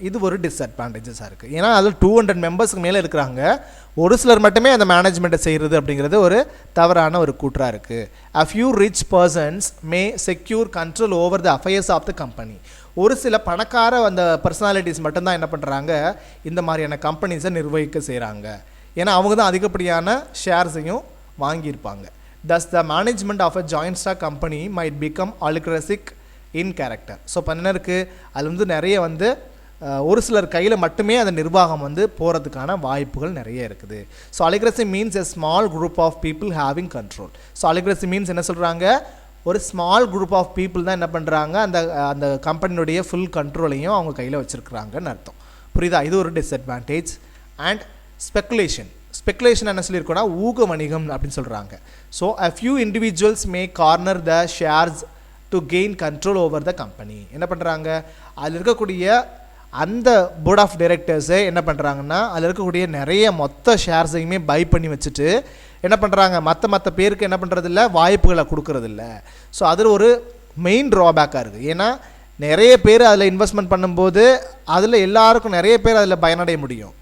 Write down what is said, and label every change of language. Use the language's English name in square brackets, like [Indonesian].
[Tamil] இது ஒரு டிஸ்அட்வான்டேஜஸாக இருக்குது. ஏன்னா அதில் 200 மெம்பர்ஸ்க்கு மேலே இருக்கிறாங்க, ஒரு சிலர் மட்டுமே அந்த மேனேஜ்மெண்ட்டை செய்கிறது அப்படிங்கிறது ஒரு தவறான ஒரு கூற்றாக இருக்குது. [English] a few rich persons may secure control over the affairs of the company. [Tamil] ஒரு சில பணக்கார அந்த பர்சனாலிட்டிஸ் மட்டும்தான் என்ன பண்ணுறாங்க, இந்த மாதிரியான கம்பெனிஸை நிர்வகிக்க செய்கிறாங்க. ஏன்னா அவங்க தான் அதிகப்படியான ஷேர்ஸையும் வாங்கியிருப்பாங்க. [English] thus the management of a joint stock company might become oligarchic in character. [Tamil] So இப்போ என்ன இருக்குது, அதில் வந்து நிறைய வந்து ஒரு சிலர் கையில் மட்டுமே அந்த நிர்வாகம் வந்து போகிறதுக்கான வாய்ப்புகள் நிறைய இருக்குது. [English] So oligarchy means a small group of people having control. [Tamil] So [English] oligarchy means [Tamil] என்ன சொல்கிறாங்க, ஒரு [English] small group of people [Tamil] தான் என்ன பண்ணுறாங்க, அந்த கம்பெனியுடைய ஃபுல் கண்ட்ரோலையும் அவங்க கையில் வச்சுருக்குறாங்கன்னு அர்த்தம். புரியுதா? இது ஒரு டிஸ்அட்வான்டேஜ். அண்ட் ஸ்பெக்குலேஷன் என்ன சொல்லியிருக்கோன்னா ஊக வணிகம் அப்படின்னு சொல்கிறாங்க. [English] So a few individuals may corner the shares to gain control over the company. [Tamil] என்ன பண்ணுறாங்க, அதில் இருக்கக்கூடிய அந்த போர்ட் ஆஃப் டைரக்டர்ஸே என்ன பண்ணுறாங்கன்னா அதில் இருக்கக்கூடிய நிறைய மொத்த ஷேர்ஸையுமே பை பண்ணி வச்சுட்டு என்ன பண்ணுறாங்க, மற்ற பேருக்கு என்ன பண்ணுறதில்ல, வாய்ப்புகளை கொடுக்கறதில்ல. ஸோ அதில் ஒரு மெயின் ட்ராபேக்காக இருக்குது. ஏன்னா நிறைய பேர் அதில் இன்வெஸ்ட்மெண்ட் பண்ணும்போது அதில் எல்லாருக்கும் நிறைய பேர் அதில் பயனடைய முடியும்.